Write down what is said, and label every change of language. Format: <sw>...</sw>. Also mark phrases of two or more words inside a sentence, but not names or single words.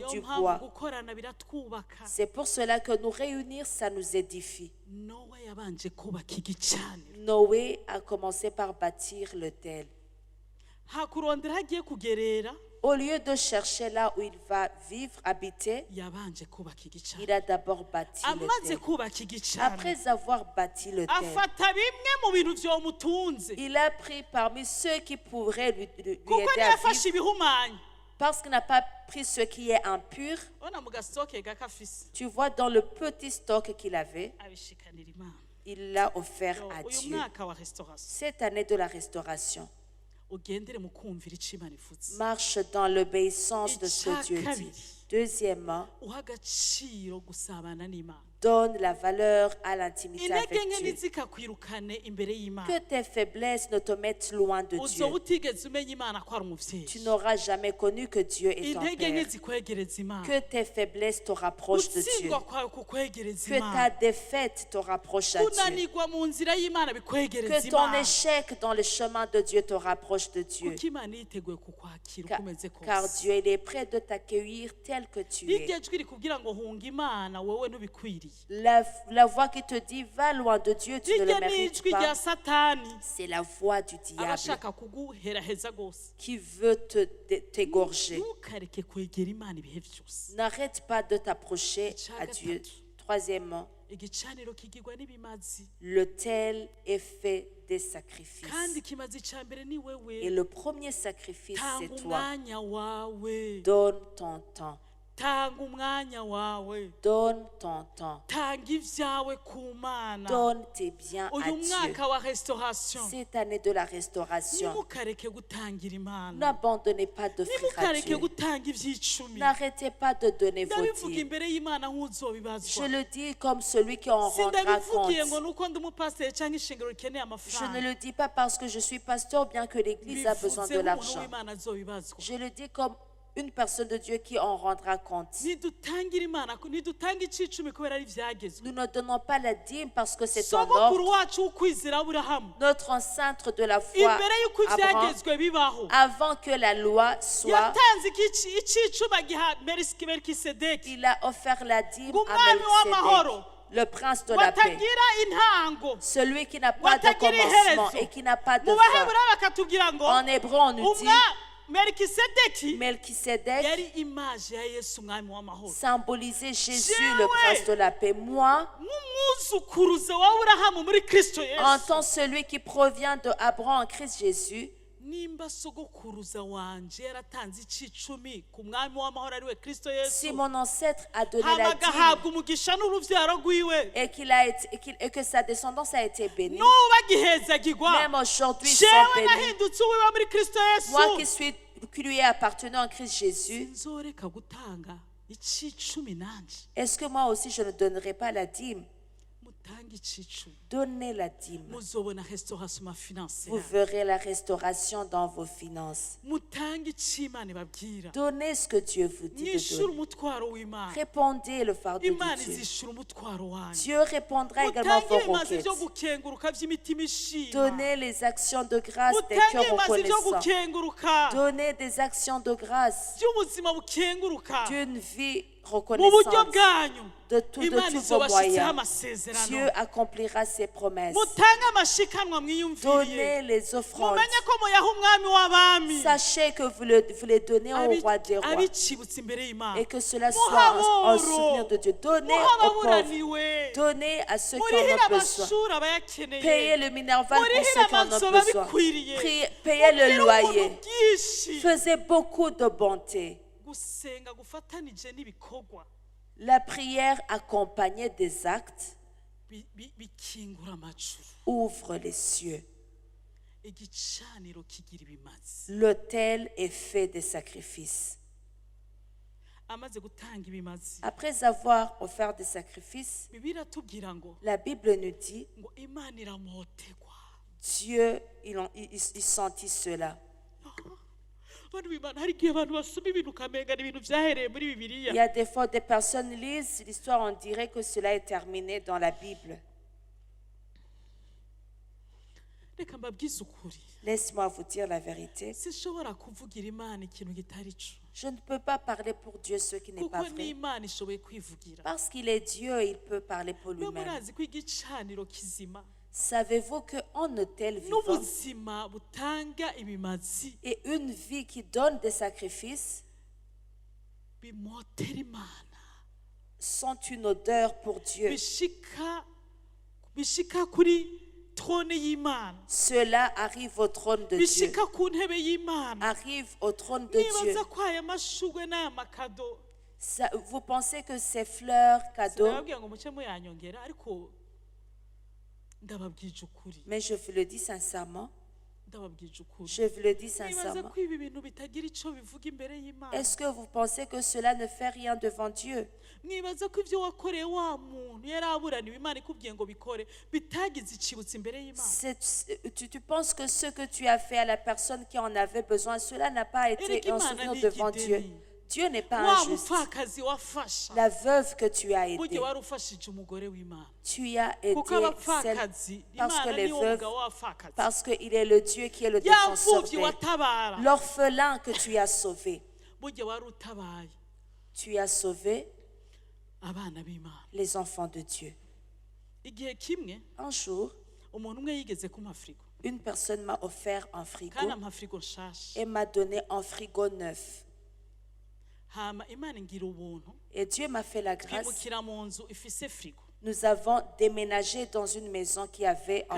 <rn>Niyo du mpamvu bois. gukorana biratwubaka.</rn> <fr>C'est pour cela que nous réunir, ça nous édifie.</fr> <rn>Nowa yabanje kubaka igicaniro,</rn> <fr>Noé a commencé par bâtir l'autel.</fr> <rn>hakurondera aho agiye kugerera,</rn> <fr>Au lieu de chercher là où il va vivre, habiter,</fr> <rn>yabanje kubaka igicaniro.</rn> <fr>il a d'abord bâti</fr> <rn>Amaze</rn> <fr>l'autel.</fr> <rn>kubaka igicaniro,</rn> <fr>Après avoir bâti l'autel,</fr> <rn>afata bimwe mu bintu vyomutunze,</rn> <fr>il a pris parmi ceux qui pourraient lui</fr> <rn>kuko</rn> <fr>aider à</fr> <rn>ntiyafashe</rn> <fr>vivre,</fr> <rn>ibihumanya.</rn> <fr>parce qu'il n'a pas pris ce qui est impur.</fr> <rn>Ona mu gasoke gake afise</rn> <fr>Tu vois, dans le petit stock qu'il avait,</fr> <rn>abishikanira Imana.</rn> <fr>il l'a offert à</fr> <rn>Uyu</rn> <fr>Dieu.</fr> <rn>mwaka wa restauration</rn> <fr>Cette année de la restauration,</fr> <rn>ugendere mu kumvira ico Imana ivuze.</rn> <fr>marche dans l'obéissance de ce que Dieu dit.</fr> <rn>Icyakabiri,</rn> <fr>Deuxièmement,</fr> <rn>uha agaciro gusabana n'Imana.</rn> <fr>donne la valeur à l'intimité avec</fr> <rn>Intege nke</rn> <fr>Dieu.</fr> <rn>ntizikakwirukane imbere y'Imana.</rn> <fr>Que tes faiblesses ne te mettent loin de Dieu.</fr> <rn>Uzoba utigeze umenya Imana ko ari umuvyeyi.</rn> <fr>Tu n'auras jamais connu que Dieu est ton</fr> <rn>Intege nke</rn> <fr>Père.</fr> <rn>zikwegereza Imana.</rn> <fr>Que tes faiblesses te rapprochent de Dieu.</fr> <rn>Gutsindwa kwawe kukwegereza</rn> <fr>Que ta</fr> <rn>Imana.</rn> <fr>défaite te rapproche à Dieu.</fr> <rn>Kunanirwa mu nzira y'Imana bikwegereza</rn> <fr>Que ton</fr> <rn>Imana.</rn> <fr>échec dans le chemin de Dieu te rapproche de Dieu.</fr> <rn>Kuko Imana yiteguye kukwakira</rn> <fr>Car,</fr> <rn>uko umeze</rn> <fr>car</fr> <rn>kose.</rn> <fr>Dieu, il est prêt de t'accueillir tel que tu es.</fr> <rn>Iryo jwi rikubwira ngo hunga Imana wowe ntubikwiriye.</rn> <fr>La voix qui te dit, va loin de Dieu, tu ne le</fr> <rn>Iryo ni</rn> <fr>mérites</fr> <rn>ijwi rya</rn> <fr>pas.</fr> <rn>Satani</rn> <fr>C'est la voix du diable</fr> <rn>abashaka kuguheraheza gose.</rn> <fr>qui veut t'égorger.</fr> <rn>Ntukareke kwegera Imana ibihe byose.</rn> <fr>N'arrête pas de t'approcher à Dieu. Troisièmement,</fr> <rn>igicaniro kigirwa n'ibimazi</rn> <fr>l'autel est fait des sacrifices.</fr> <rn>kandi ikimazi cya mbere ni</rn> <fr>Et</fr> <rn>wewe.</rn> <fr>le premier sacrifice,</fr> <rn>Tanga</rn> <fr>c'est toi.</fr> <rn>umwanya wawe,</rn> <fr>Donne ton temps.</fr> <rn>tanga umwanya wawe,</rn> <fr>Donne ton temps.</fr> <rn>tanga ibyawe ku Mana.</rn> <fr>Donne tes biens à</fr> <rn>Uyu</rn> <fr>Dieu.</fr> <rn>mwaka wa restauration</rn> <fr>Cette année de la restauration,</fr> <rn>nimukareke gutangira Imana,</rn> <fr>n'abandonnez pas d'offrir à</fr> <rn>nimukareke</rn> <fr>Dieu.</fr> <rn>gutanga iby'icumi.</rn> <fr>N'arrêtez pas de donner vos</fr> <rn>ndabivuga</rn> <fr>dîmes.</fr> <rn>imbere y'Imana</rn> <fr>Je</fr> <rn>nk'uzobibazwa.</rn> <fr>le dis comme celui qui en rendra</fr> <rn>sindabivugiye ngo</rn> <fr>compte.</fr> <rn>nuko ndi umupasiteri cyangwa ishingiro rikeneye</rn> <fr>Je ne</fr> <rn>amafaranga.</rn> <fr>le dis pas parce que je suis pasteur, bien que l'Église a besoin</fr> <rn>bivuze</rn> <fr>de</fr> <rn>nk'umuntu</rn> <fr>l'argent.</fr> <rn>w'Imana azobibazwa.</rn> <fr>Je le dis comme une personne de Dieu qui en rendra compte.</fr> <rn>Nidutangira Imana, nidutanga icicumi kubera ari ibyagezwe.</rn> <fr>Nous ne donnons pas la dîme parce que c'est en</fr> <rn>sogokuru</rn> <fr>ordre.</fr> <rn>wacu w'ukwizera Aburahamu,</rn> <fr>Notre ancêtre de la foi,</fr> <rn>imbere y'uko</rn> <fr>Abraham,</fr> <rn>ibyagezwe bibaho,</rn> <fr>avant que la loi soit,</fr> <rn>yatanze icicumi agiha Melikisedeki,</rn> <fr>il a offert la dîme à</fr> <rn>Umwami w'amahoro,</rn> <fr>Melchisedec, le prince de la paix.</fr> <rn>watagira intango,</rn> <fr>Celui qui n'a pas de</fr> <rn>watagira</rn> <fr>commencement</fr> <rn>iherezo.</rn> <fr>et qui n'a pas de</fr> <rn>Mu</rn> <fr>fin.</fr> <rn>Baheburayo bakatubwira ngo</rn> <fr>En hébreu, on nous dit</fr> <rn>Melikisedeki</rn> <fr>Melchisedec</fr> <rn>yari imaje ya Yesu umwami w'amahoro.</rn> <fr>symbolisait Jésus,</fr> <rn>Jewe.</rn> <fr>le prince de la paix. Moi,</fr> <rn>nk'umwuzukuruza wa Aburahamu muri Kristo</rn> <fr>en</fr> <rn>Yesu,</rn> <fr>tant celui qui provient de Abraham en Christ Jésus,</fr> <rn>nimba sogokuruza wanje yaratanze icicumi ku mwami w'amahoro ari we Kristo</rn> <fr>si</fr> <rn>Yesu,</rn> <fr>mon ancêtre a donné</fr> <rn>hama</rn> <fr>la dîme</fr> <rn>agahabwa umugisha n'urubyaro rwiwe,</rn> <fr>et que sa descendance a été bénie,</fr> <rn>n'ubu bagihezagirwa,</rn> <fr>même aujourd'hui sont</fr> <rn>jewe</rn> <fr>bénis.</fr> <rn>nahindutse uwiwe muri Kristo</rn> <fr>Moi</fr> <rn>Yesu,</rn> <fr>qui lui ai appartenu en Christ Jésus,</fr> <rn>nzoreka gutanga icicumi nanje.</rn> <fr>est-ce que moi aussi je ne donnerai pas la dîme?</fr> <rn>Mutange icicumi,</rn> <fr>Donnez la dîme.</fr> <rn>muzobona</rn> <fr>restauration ma finance Vous</fr> <rn>yawe.</rn> <fr>verrez la restauration dans vos finances.</fr> <rn>Mutange icyo Imana ibabwira,</rn> <fr>Donnez ce que Dieu vous dit de</fr> <rn>mwishura</rn> <fr>donner.</fr> <rn>umutwaro w'Imana,</rn> <fr>Répondez le fardeau</fr> <rn>Imana</rn> <fr>de Dieu.</fr> <rn>izishura umutwaro wanyu.</rn> <fr>Dieu répondra également</fr> <rn>mutange</rn> <fr>vos</fr> <rn>ibimazi</rn> <fr>requêtes.</fr> <rn>byo gukenguruka by'imitima ishima,</rn> <fr>Donnez les actions de grâce des</fr> <rn>mutange</rn> <fr>cœurs</fr> <rn>ibimazi byo</rn> <fr>reconnaissants.</fr> <rn>gukenguruka</rn> <fr>Donnez des actions de grâce</fr> <rn>by'ubuzima bukenguruka</rn> <fr>d'une vie</fr> <rn>mu buryo</rn> <fr>reconnaissante</fr> <rn>bwanyu.</rn> <fr>de tous</fr> <rn>Imana</rn> <fr>vos</fr> <rn>izobashitseho</rn> <fr>moyens.</fr> <rn>amasezerano.</rn> <fr>Dieu accomplira ses promesses.</fr> <rn>mutange amashikanwa mwiyumviriye,</rn> <fr>Donnez les offrandes.</fr> <rn>mumenye ko muyaha umwami w'abami,</rn> <fr>Sachez que vous les donnez au roi des rois</fr> <rn>abicibutse imbere y'Imana,</rn> <fr>et que cela soit en souvenir de Dieu. Donnez</fr> <rn>muha</rn> <fr>aux pauvres.</fr> <rn>ababuraniwe,</rn> <fr>Donnez à ceux qui</fr> <rn>murihire</rn> <fr>en ont besoin.</fr> <rn>amashuri abayakeneye,</rn> <fr>Payez le minerval pour</fr> <rn>murihire</rn> <fr>ceux qui en</fr> <rn>amazu</rn> <fr>ont besoin.</fr> <rn>ababikwiriye,</rn> <fr>Payez le</fr> <rn>mugire</rn> <fr>loyer.</fr> <rn>ubuntu bwinshi.</rn> <fr>Faisez beaucoup de bonté.</fr> <rn>gusenga gufatanije n'ibikorwa</rn> <fr>La prière accompagnée des actes</fr> <rn>bikingura amajuru,</rn> <fr>ouvre les cieux.</fr> <rn>igicaniro kigira ibimazi.</rn> <fr>L'autel est fait des sacrifices.</fr> <rn>Amaze gutanga ibimazi,</rn> <fr>Après avoir offert des sacrifices,</fr> <rn>Bibiliya iratubwira ngo</rn> <fr>la Bible nous dit,</fr> <rn>Imana iramotegwa.</rn> <fr>Dieu, il sentit cela.</fr> <rn>Abantu b'Imana, hari igihe abantu basoma ibintu ukamenga ni ibintu byahereye muri Bibiliya.</rn> <fr>Il y a des fois des personnes lisent l'histoire, on dirait que cela est terminé dans la Bible.</fr> <rn>Reka mbabwize ukuri,</rn> <fr>Laisse-moi vous dire la vérité.</fr> <rn>sinshobora kuvugira Imana ikintu kitari cyo,</rn> <fr>Je ne peux pas parler pour Dieu ce qui n'est pas</fr> <rn>kuko</rn> <fr>vrai.</fr> <rn>n'Imana ishoboye kwivugira.</rn> <fr>Parce qu'il est Dieu, il peut parler pour</fr> <rn>Mwe</rn> <fr>lui-même.</fr> <rn>murazi ko igicaniro kizima</rn> <fr>Savez-vous qu'en hôtel vivant</fr> <rn>n'ubuzima butanga ibimazi</rn> <fr>et une vie qui donne des sacrifices</fr> <rn>bimotera Imana,</rn> <fr>sont une odeur pour Dieu.</fr> <rn>bishika kuri trône y'Imana,</rn> <fr>Cela arrive au trône de Dieu.</fr> <rn>bishika ku ntebe y'Imana.</rn> <fr>Arrive au trône de Dieu.</fr> <rn>Nibaza ko aya mashugwe n'aya makado,</rn> <fr>Vous pensez que ces fleurs, cadeaux,</fr> <rn>sinababwira ngo muce muyanyongera, ariko ndababwije ukuri,</rn> <fr>mais je vous le dis sincèrement,</fr> <rn>ndababwije ukuri.</rn> <fr>je vous le dis</fr> <rn>Nibaza</rn> <fr>sincèrement.</fr> <rn>ko ibi bintu bitagira icyo bivuga imbere y'Imana.</rn> <fr>Est-ce que vous pensez que cela ne fait rien devant Dieu?</fr> <rn>Mwibaza ko ibyo wakoreye wa muntu yari aburaniwe Imana ikubwiye ngo bikore bitagize icibutso imbere y'Imana.</rn> <fr>Tu penses que ce que tu as fait à la personne qui en avait besoin, cela n'a pas été</fr> <rn>Erega</rn> <fr>un</fr> <rn>Imana</rn> <fr>souvenir</fr> <rn>ni</rn> <fr>devant</fr> <rn>igideni.</rn> <fr>Dieu. Dieu n'est pas</fr> <rn>Wa</rn> <fr>injuste.</fr> <rn>mupfakazi wafasha,</rn> <fr>La veuve que tu as</fr> <rn>burya</rn> <fr>aidée,</fr> <rn>wari ufashije umugore w'Imana,</rn> <fr>tu y as aidé</fr> <rn>kuko</rn> <fr>celle,</fr> <rn>abapfakazi</rn> <fr>parce que</fr> <rn>Imana</rn> <fr>les</fr> <rn>niwo</rn> <fr>veuves,</fr> <rn>mugabo w'abapfakazi.</rn> <fr>parce qu'il est le Dieu qui est le</fr> <rn>Ya</rn> <fr>défenseur</fr> <rn>mfubyi</rn> <fr>d'elle.</fr> <rn>watabara,</rn> <fr>L'orphelin que tu as sauvé,</fr> <rn>burya wari utabaye</rn> <fr>tu as sauvé</fr> <rn>abana b'Imana.</rn> <fr>les enfants de Dieu.</fr> <rn>Igihe kimwe</rn> <fr>Un jour,</fr> <rn>umuntu umwe yigeze kumpa frigo,</rn> <fr>une personne m'a offert un frigo</fr> <rn>kandi ampa frigo nshasha.</rn> <fr>et m'a donné un frigo neuf.</fr> <rn>hama imana ingira ubuntu</rn> <fr>Et Dieu m'a fait la grâce.</fr> <rn>twimukira mu nzu ifise frigo</rn> <fr>Nous avons déménagé dans une maison qui avait un</fr>